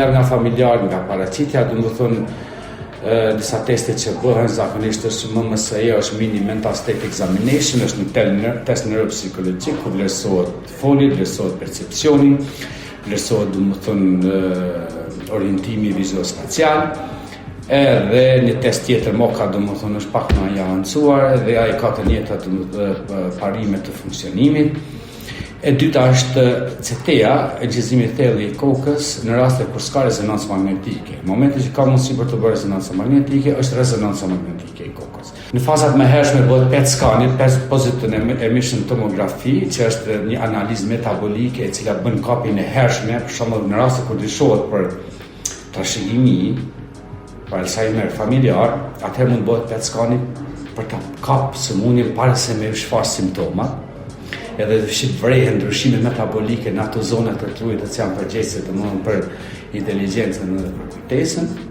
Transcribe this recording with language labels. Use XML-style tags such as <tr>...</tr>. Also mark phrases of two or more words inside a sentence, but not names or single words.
<sq>merr nga familjar, nga paraqitja, domethënë disa teste që bëhen zakonisht është MMSE, është Mini Mental State Examination, është një test neuropsikologjik ku vlerësohet folja, vlerësohet percepcioni, vlerësohet domethënë orientimi viziospatial, edhe një test tjetër moka domethënë është pak më i avancuar dhe ai ka të njëjtat parime të funksionimit. E dyta është CT-ja, gjizimi i thellë i kokës në raste kur s'ka rezonancë magnetike. Në momentin që ka mundësi për të bërë rezonancë magnetike, është rezonanca magnetike i kokës. Në fazat më hershme bëhet PET skani,</sq> <en>positive emission tomography,</en> <sq>që është një analizë metabolike e cila bën kapjen e hershme, për shembull në raste kur dyshohet për trashëgimi, për Alzheimer familjar, atëherë mund bëhet PET skani për ta kapë sëmundjen para se me shfaq simptomat. Edhe vrehen ndryshimet metabolike në ato zona të trupit që janë përgjegjëse domethënë për inteligjencën dhe për kujtesën.</sq>